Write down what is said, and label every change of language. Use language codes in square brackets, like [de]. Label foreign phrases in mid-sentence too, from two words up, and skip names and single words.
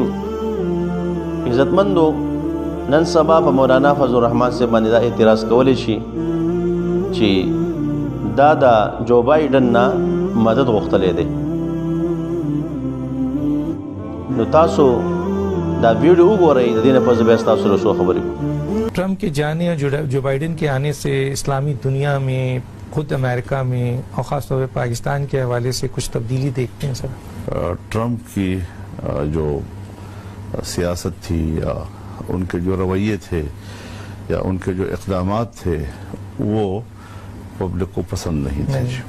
[ps] عزتمندو، نن سبا په مولانا فضل الرحمن سے باندې دا اعتراض کولی شي چې دا د جو بایډن نه مدد غوښتلی دی. نو تاسو دا ویډیو وګورئ، د دې نه پس بیا تاسو سره څو خبرې کوم. [ur] ٹرمپ کے جانے اور جو بائیڈن کے آنے سے اسلامی دنیا میں، خود امریکہ میں اور خاص طور پر پاکستان کے حوالے سے کچھ تبدیلی دیکھتے ہیں سر? ٹرمپ کی جو سیاست تھی یا ان کے جو رویے تھے یا ان کے جو اقدامات تھے وہ پبلک کو پسند نہیں تھے.